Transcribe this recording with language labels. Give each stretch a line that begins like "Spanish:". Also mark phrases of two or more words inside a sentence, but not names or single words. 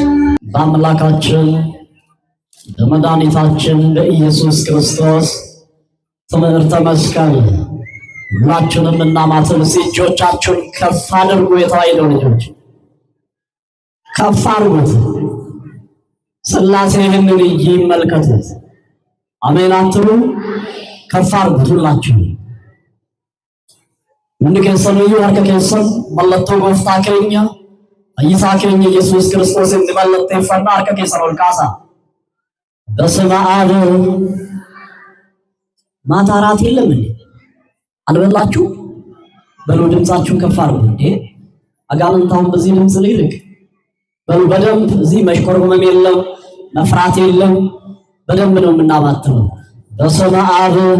Amharic: በአምላካችን በመድኃኒታችን በኢየሱስ ክርስቶስ ትምህርተ መስቀል ሁላችንም እናማትብ። እጆቻችሁን ከፍ አድርጉ። የተዋሕዶ ልጆች ከፍ አድርጉት። ሥላሴ ይህንን ይመልከቱት። አሜን አትሉ? ከፍ አድርጉት ሁላችሁ።
Oromo: ሁንዲ keessan iyyuu harka keessan mallattoo gooftaa keenya fayyisaa keenya Yesuus Kiristoos inni mallatteeffannaa harka keessan ol kaasaa።
Amharic: በስመ አብ ማታ እራት የለም እንዴ? አልበላችሁ? በሉ ድምፃችሁን ከፍ አድርጉ። እንዴ አጋንንታውን በዚህ ድምፅ ልይልቅ በሉ በደንብ። እዚህ መሽኮርመም የለም መፍራት የለም። በደንብ ነው የምናባትነው። በስመ አብ